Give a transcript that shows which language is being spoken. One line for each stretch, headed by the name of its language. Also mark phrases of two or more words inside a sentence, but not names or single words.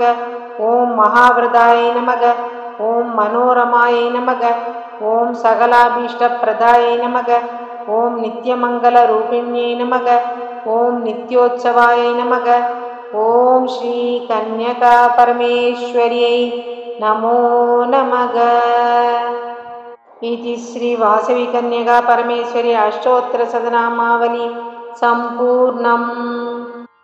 Sanskrit: ॐ महाव्रतायै नमः. ॐ मनोरमायै नमः. ॐ सकलाभीष्टप्रदायै नमः. ॐ नित्यमङ्गल रूपिण्यै नमः. ॐ नित्योत्सवायै नमः. ॐ श्री कन्यका परमेश्वर्यै नमो नमः. इति श्री वासवी कन्यका परमेश्वरी अष्टोत्तर शतनामावली संपूर्णम्.